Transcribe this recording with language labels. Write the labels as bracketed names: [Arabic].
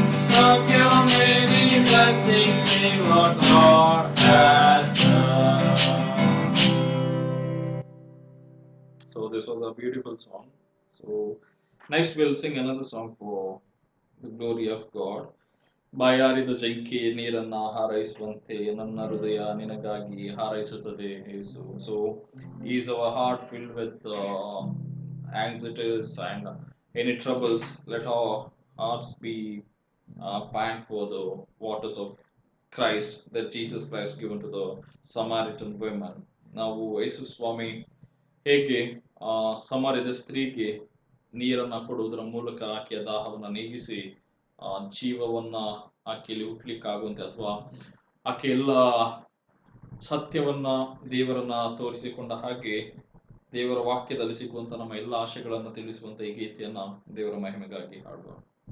[English] Count your many blessings, see what God has done. So this was a beautiful song. So next we'll sing another song for the glory of God. [Kannada] ಬಾಯಾರಿದ ಜಂಕಿ ನೀರನ್ನ ಹಾರೈಸುವಂತೆ ನನ್ನ ಹೃದಯ ನಿನಗಾಗಿ ಹಾರೈಸುತ್ತದೆ ಯೇಸು. [English] So is our heart filled with anxieties and any troubles? Let our hearts be pant for the waters of Christ that Jesus Christ given to the Samaritan women. [Kannada] ನಾವು ಯೇಸು ಸ್ವಾಮಿ ಹೇಗೆ ಸಮಾರ್ಯದ ಸ್ತ್ರೀಗೆ ನೀರನ್ನು ಕೊಡುವುದರ ಮೂಲಕ ಆಕೆಯ ದಾಹವನ್ನು ನೀಗಿಸಿ ಜೀವವನ್ನ ಆಕೆಯಲ್ಲಿ ಹುಟ್ಲಿಕ್ಕಾಗುವಂತೆ, ಅಥವಾ ಆಕೆ ಎಲ್ಲ ಸತ್ಯವನ್ನ ದೇವರನ್ನ ತೋರಿಸಿಕೊಂಡ ಹಾಗೆ ದೇವರ ವಾಕ್ಯದಲ್ಲಿ ಸಿಗುವಂತ ನಮ್ಮ ಎಲ್ಲ ಆಶೆಗಳನ್ನು ತಿಳಿಸುವಂತ ಈ ಗೀತೆಯನ್ನ ದೇವರ ಮಹಿಮೆಗಾಗಿ ಹಾಡುವ.